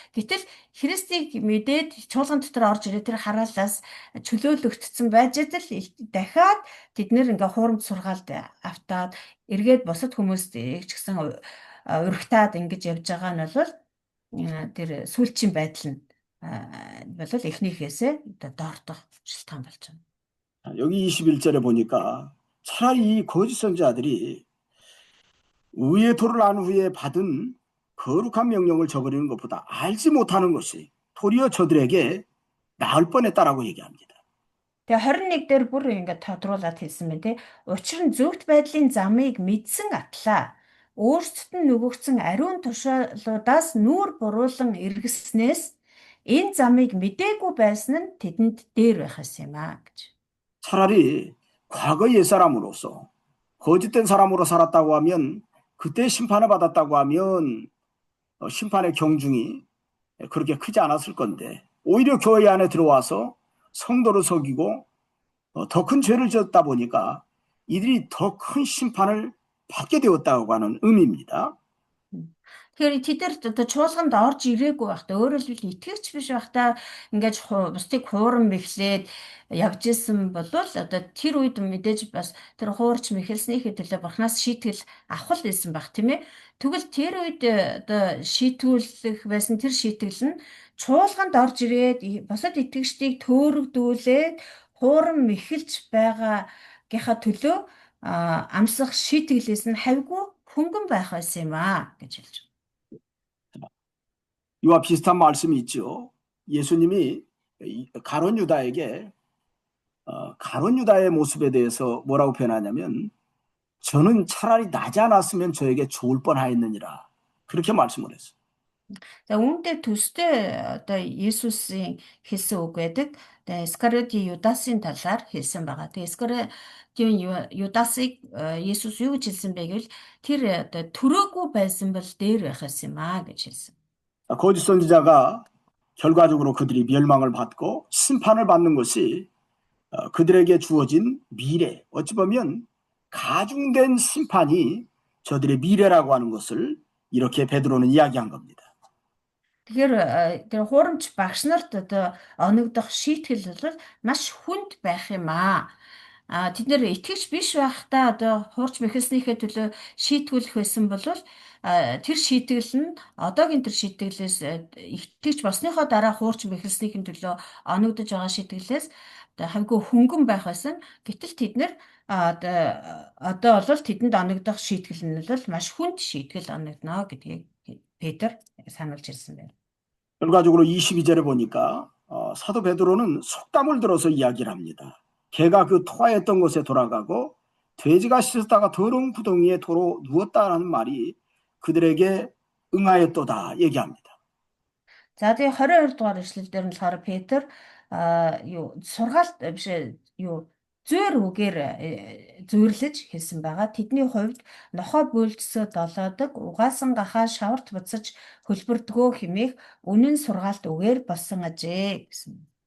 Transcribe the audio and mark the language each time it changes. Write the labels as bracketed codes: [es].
[mn] Гэтэл Христийг мэдээд чуулган дотор орж ирээ тэр хараалаас чөлөөлөгдсөн байж л дахиад тэд нэр ингээ хуурамч сургаалд автаад эргээд бусад хүмүүст ч гэсэн урагтаад ингэж явж байгаа нь бол тэр сүүлчийн байдал нь бол эхнийхээсээ доордох шалтгаан болж байна. [ko] 여기 21절에 보니까 차라리 이 거짓 선지자들이 의의 도를 안 후에 받은 거룩한 명령을 저버리는 것보다 알지 못하는 것이 도리어 저들에게 나을 뻔했다라고 얘기합니다. [mn] Тэгээ 21 дээр бүр ингээд тодруулаад хэлсэн байна тий. Учир нь зөвхт байдлын замыг мэдсэн атлаа. Өөрсдөд нь нөгөгцсөн ариун туршилтуудаас нүүр буруулан эргэснээс энэ замыг мэдээгүй байсан нь тэдэнд дээр байхаас юм аа гэж. [ko] 차라리 과거 옛사람으로서 거짓된 사람으로 살았다고 하면 그때 심판을 받았다고 하면 심판의 경중이 그렇게 크지 않았을 건데 오히려 교회 안에 들어와서 성도를 속이고 더 큰 죄를 지었다 보니까 이들이 더 큰 심판을 받게 되었다고 하는 의미입니다. [mn] Тэгэхээр тэдэр одоо чуулганд орж ирээгүй байхдаа өөрөөр хэлбэл итгэгч биш байхдаа ингээд бусдыг хуурам мэхлээд явж исэн бол одоо тэр үед мэдээж бас тэр хуурч мэхэлснийхээ төлөө Бурханаас шийтгэл авах л байсан баг тийм ээ. Тэгвэл тэр үед одоо шийтгүүлэх байсан тэр шийтгэл нь чуулганд орж ирээд бусад итгэгчдийг төөрөгдүүлээд хуурам мэхэлж байгаагийнхаа төлөө амсах шийтгэлээс нь хавьгүй хөнгөн байх байсан юм аа гэж хэлж. [ko] 이와 비슷한 말씀이 있죠. 예수님이 가룟 유다에게 가룟 유다의 모습에 대해서 뭐라고 표현하냐면 저는 차라리 나지 않았으면 저에게 좋을 뻔하였느니라. 그렇게 말씀을 했어요. [mn] За үүндээ төстэй одоо Есүсийн хэлсэн үг байдаг. Тэгээ Искариотын Юдасын талаар хэлсэн байгаа. Тэгээ Искариотын Юдасыг Есүс юу гэж хэлсэн бэ гэвэл тэр одоо төрөөгүй байсан бол дээр байх юм аа гэж хэлсэн. [ko] 거짓 선지자가 결과적으로 그들이 멸망을 받고 심판을 받는 것이 그들에게 주어진 미래, 어찌 보면 가중된 심판이 저들의 미래라고 하는 것을 이렇게 베드로는 이야기한 겁니다. [mn] Тэгэхээр тэр хуурамч багш нарт одоо оногдох шийтгэл бол маш хүнд байх юм аа. Тэд нэр итгэж биш байхдаа одоо хуурч мэхэлснийхээ төлөө шийтгүүлэх байсан бол тэр шийтгэл нь одоогийн тэр шийтгэлээс итгэж болсныхоо дараа хуурч мэхэлснийхэн төлөө оногдож байгаа шийтгэлээс хамгүй хөнгөн байх байсан. Гэтэл тэд нэр одоо бол тэдэнд оногдох шийтгэл нь бол маш хүнд шийтгэл оногдно гэдгийг Петр сануулж ирсэн байна. [ko] 결과적으로 22절에 보니까 사도 베드로는 속담을 들어서 이야기를 합니다. 개가 그 토하였던 곳에 돌아가고 돼지가 씻었다가 더러운 구덩이에 도로 누웠다라는 말이 그들에게 응하였도다 얘기합니다. [mn] За тэгээ 22 дугаар эшлэл дээр нь болохоор Петр юу сургаалт биш юу зөөр үгээр зөөрлөж хэлсэн байгаа. Тэдний хувьд нохой бөөлжсөд долоодог, угаасан гахаа шаварт буцаж хөлбөрдгөө хэмээх үнэн сургаалт үгээр болсон ажээ гэсэн.